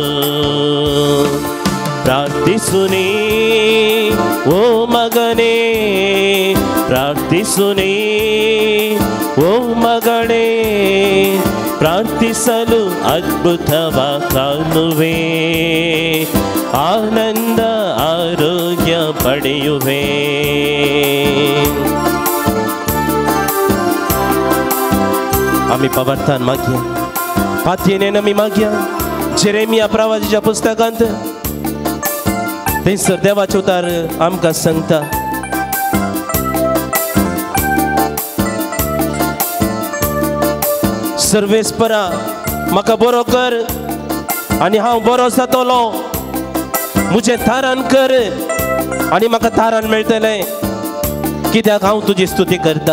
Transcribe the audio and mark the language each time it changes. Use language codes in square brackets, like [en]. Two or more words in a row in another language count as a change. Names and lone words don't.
[kn] ಪ್ರಾರ್ಥಿಸುನಿ ಓ ಮಗನೇ, ಪ್ರಾರ್ಥಿಸುನಿ ಓ ಮಗಳೇ, ಪ್ರಾರ್ಥಿಸಲು ಅದ್ಭುತವ ಕಾಣುವೆ, ಆನಂದ ಆರೋಗ್ಯ ಪಡೆಯುವೆ. [kok] आम्ही पवर्तान मागया, पातयेन आमी मागया. जेरेमिया प्रवादीच्या पुस्तकांत थंयसर देवाचे उतार आमकां सांगता. सर्वेस्परा म्हाका बरो कर आनी हांव बरो जातलो, म्हजें थारान कर आनी म्हाका थारान मेळटलें, कित्याक हांव तुजी स्तुती करता.